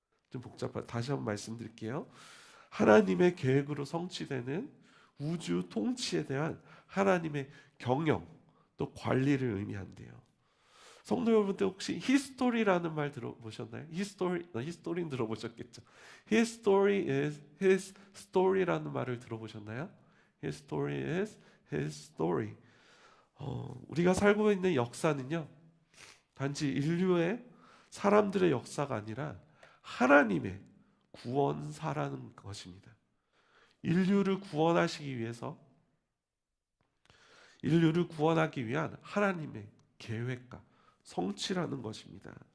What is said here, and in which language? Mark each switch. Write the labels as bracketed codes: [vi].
[ko] 좀 복잡한 다시 한번 말씀드릴게요. 하나님의 계획으로 성취되는 우주 통치에 대한 하나님의 경영 또 관리를 의미한대요. 성도 여러분들 혹시 히스토리라는 말 들어보셨나요? 히스토리는 들어보셨겠죠. [en] His story is his story라는 [ko] 말을 들어보셨나요? [en] His story is his story. [ko] 우리가 살고 있는 역사는요, 단지 인류의 사람들의 역사가 아니라 하나님의 구원사라는 것입니다. 인류를 구원하시기 위해서 인류를 구원하기 위한 하나님의 계획과 성취라는 것입니다.